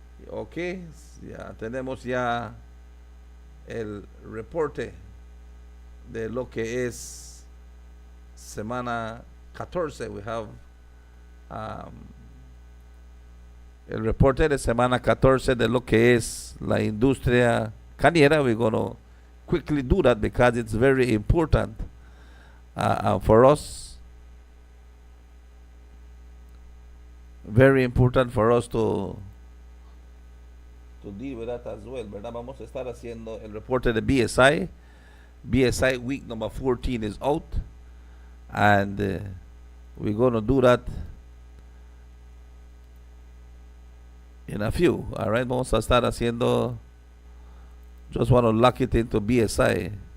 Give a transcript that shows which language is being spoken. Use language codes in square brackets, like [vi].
[es] Ok, ya tenemos ya el reporte de lo que es semana 14. [en] We have [es] el reporte de semana 14 de lo que es la industria cañera. [en] We're going to quickly do that because it's very important for us. Very important for us to deal with that as well, ¿verdad? [es] Vamos a estar haciendo el reporte de BSI. [en] BSI week number 14 is out, and we're going to do that in a few. All right, [es] vamos a estar haciendo [en] Just want to lock it into BSI.